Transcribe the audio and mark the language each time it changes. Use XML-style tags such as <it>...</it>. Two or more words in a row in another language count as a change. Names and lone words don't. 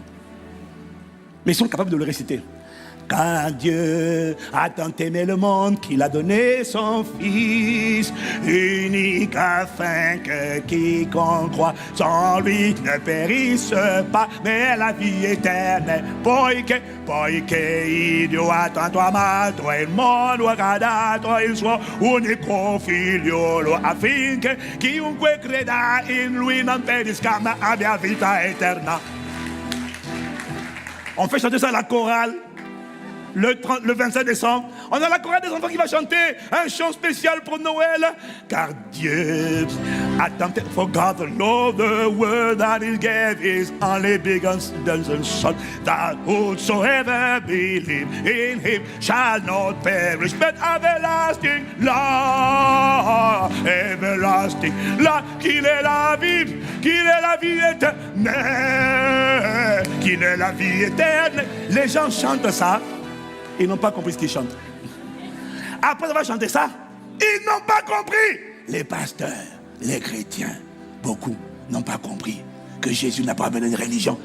<fr>Mais ils sont capables de le réciter. Car Dieu a tant aimé le monde qu'il a donné son Fils unique afin que quiconque croit sans lui ne périsse pas, mais la vie éternelle.</fr> <it>Poiché Dio ha tanto amato il mondo ha dato il suo unico figliolo affinché chiunque creda in lui non perisca ma abbia vita eterna.</it> <fr>On fait chanter ça à la chorale. Le 25 décembre, on a la chorale des enfants qui va chanter un chant spécial pour Noël. Car Dieu a tant</fr> <en>for God loved the world that He gave His only begotten Son, that whosoever believe in Him shall not perish but everlasting life, everlasting life.</en> <fr>Qu'il est la vie éternelle, qu'il est la vie éternelle. Les gens chantent ça. Ils n'ont pas compris ce qu'ils chantent. Après avoir chanté ça, ils n'ont pas compris. Les pasteurs, les chrétiens, beaucoup n'ont pas compris que Jésus n'a pas amené une religion.</fr>